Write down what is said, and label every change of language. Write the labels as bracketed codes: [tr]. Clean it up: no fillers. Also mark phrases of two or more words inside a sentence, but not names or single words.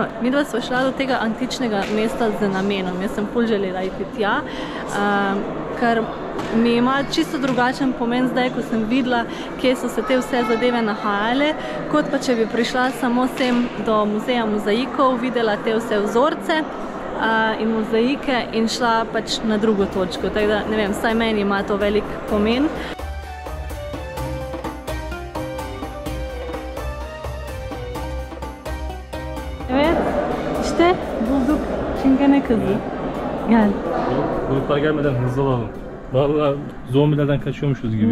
[sl] Midva sva šla do tega antičnega mesta z namenom. Jaz sem ful želela iti tja, ker mi ima čisto drugačen pomen zdaj, ko sem videla, kje so se te vse zadeve nahajale, kot pa če bi prišla samo sem do muzeja mozaikov, videla te vse vzorce in mozaike in šla pač na drugo točko. Tako da, ne vem, vsaj meni ima to velik pomen. [tr] Evet, işte bulduk Çingene kızı. Gel. Gruplar gelmeden hızlı olalım. Vallahi zombilerden kaçıyormuşuz gibi.